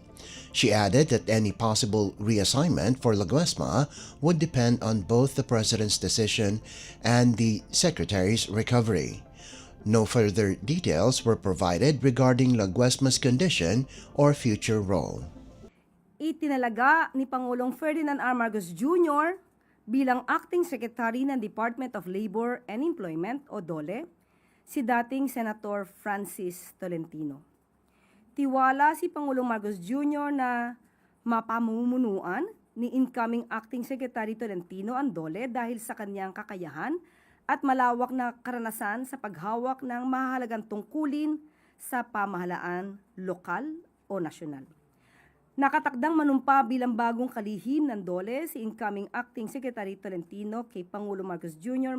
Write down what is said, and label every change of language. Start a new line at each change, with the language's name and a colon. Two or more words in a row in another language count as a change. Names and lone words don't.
English: She added that any possible reassignment for Laguesma would depend on both the president's decision and the secretary's recovery. No further details were provided regarding Laguesma's condition or future role.
Filipino: Itinalaga ni Pangulong Ferdinand R. Marcos Jr. bilang Acting Secretary ng Department of Labor and Employment o DOLE si dating Senator Francis Tolentino. Tiwala si Pangulong Marcos Jr. na mapamumunuan ni
English: incoming Acting Secretary
Filipino: Tolentino ang DOLE dahil sa kanyang kakayahan at malawak na karanasan sa paghawak ng mahalagang tungkulin sa pamahalaan lokal o nasyonal. Nakatakdang manumpa bilang bagong kalihim ng DOLE si
English: incoming Acting Secretary
Filipino: Tolentino kay Pangulong Marcos Jr.